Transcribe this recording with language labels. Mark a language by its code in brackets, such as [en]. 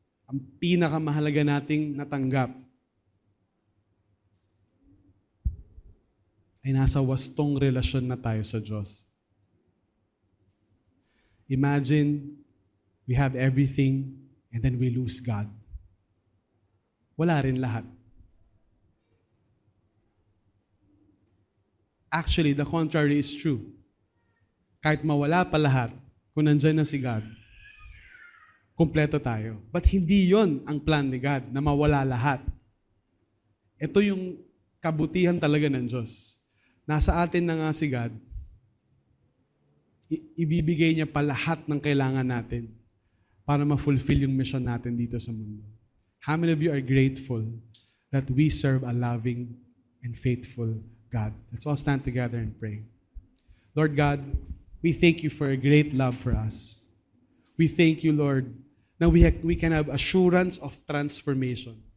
[tl] ang pinakamahalaga nating natanggap ay nasa wastong relasyon na tayo sa Diyos. [en] Imagine we have everything and then we lose God. [tl] Wala rin lahat. [en] Actually, the contrary is true. [tl] Kahit mawala pa lahat, kung nandyan na si God, kumpleto tayo. But hindi yon ang plan ni God, na mawala lahat. Ito yung kabutihan talaga ng Diyos. Nasa atin na nga si God, ibibigay niya pa lahat ng kailangan natin para ma-fulfill yung mission natin dito sa mundo. [en] How many of you are grateful that we serve a loving and faithful God? Let's all stand together and pray. Lord God, we thank you for a great love for us. We thank you, Lord, na we can have assurance of transformation.